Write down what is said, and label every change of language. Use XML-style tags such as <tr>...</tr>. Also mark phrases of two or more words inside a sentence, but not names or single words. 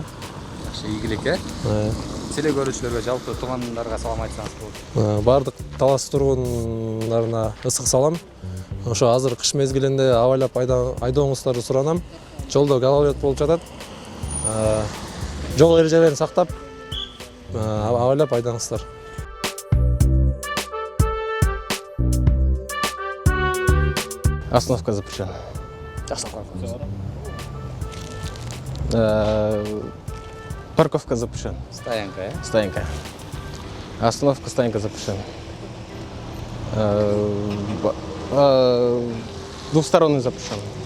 <ky>Жакшы, ийгилик, теле көрүүчүлөргө, жалпы туугандарга салам айтсаңыз болот. Бардык Талас тургундарына ысык салам. Ошо азыр кыш мезгилинде абайлап айдооңуздарды суранам. Жолдо гололед болуп жатат. Жол эрежелерин сактап, абайлап айдаңыздар.</ky> <ru>Остановка запрещена. Парковка запрещена. Стоянка, Стоянка. Остановка, стоянка запрещена. Двухсторонний запрещен.</ru>